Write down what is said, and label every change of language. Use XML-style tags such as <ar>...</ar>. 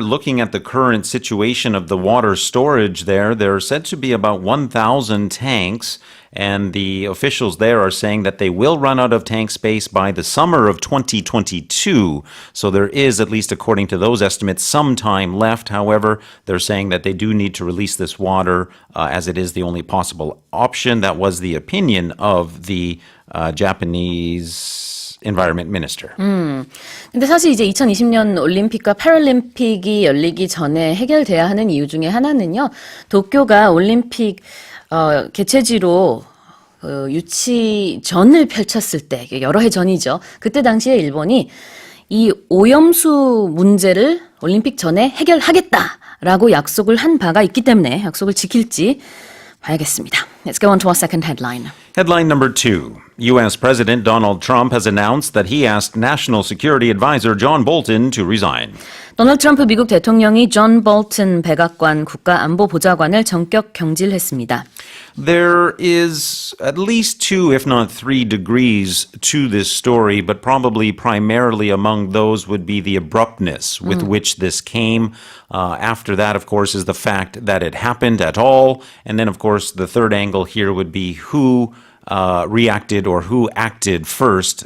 <en>Looking at the current situation of the water storage there are said to be about 1,000 tanks, and the officials there are saying that they will run out of tank space by the summer of 2022. So there is, at least according to those estimates, some time left. However, they're saying that they do need to release this water as it is the only possible option. That was the opinion of the Japanese environment minister.</en> <ko>근데 사실 이제 2020년 올림픽과 패럴림픽이 열리기 전에 해결돼야 하는 이유 중에 하나는요. 도쿄가 올림픽 개최지로 유치전을 펼쳤을 때, 여러 해 전이죠. 그때 당시에 일본이 이 오염수 문제를 올림픽 전에 해결하겠다라고 약속을 한 바가 있기 때문에 약속을 지킬지 봐야겠습니다.</ko> <en>Let's go on to our second headline. Headline number 2. U.S. President Donald Trump has announced that he asked National Security Advisor John Bolton to resign.</en> <ko>도널드 트럼프 미국 대통령이 존 볼튼 백악관 국가안보보좌관을 전격 경질했습니다.</ko> <en>There is at least 2, if not 3 degrees to this story, but probably primarily among those would be the abruptness with which this came. After that, of course, is the fact that it happened at all. And then, of course, the third angle here would be who reacted or who acted first.</en>